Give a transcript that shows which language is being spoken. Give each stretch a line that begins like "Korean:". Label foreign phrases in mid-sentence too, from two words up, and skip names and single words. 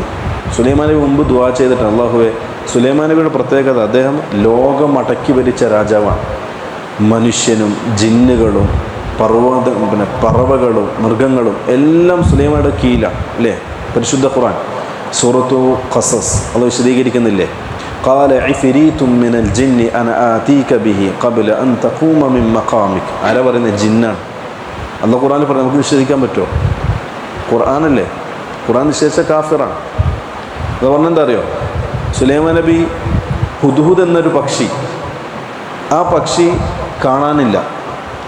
Malayalam: സുലൈമാൻ നബി മുമ്പ് ദുആ ചെയ്തിട്ട്, അല്ലാഹുവേ, സുലൈമാൻ നബിയുടെ പ്രത്യേകത, അദ്ദേഹം ലോകം അടക്കി ഭരിച്ച രാജാവാണ്. മനുഷ്യനും ജിന്നുകളും പറവകളും മൃഗങ്ങളും എല്ലാം സുലൈമാനുടെ കീഴിലാണ്, അല്ലേ? പരിശുദ്ധ ഖുർആൻ സൂറത്തു ഖസസ് അത് വിശദീകരിക്കുന്നില്ലേ?
Arabic: قال عفريت من الجن انا اتيك به قبل ان تقوم من مقامك.
Malayalam: ആരാ പറയുന്നത്? ജിന്നാണ്. അല്ലാഹു ഖുർആനിൽ പറഞ്ഞു. നമുക്ക് നിഷേധിക്കാൻ പറ്റുമോ? ഖുർആനല്ലേ? ഖുർആൻ നിഷേധിച്ച കാഫിറാണ്. അത് പറഞ്ഞെന്താ അറിയോ? സുലൈമാൻ നബി ഹുദ്ഹുദ് എന്നൊരു പക്ഷി, ആ പക്ഷി കാണാനില്ല.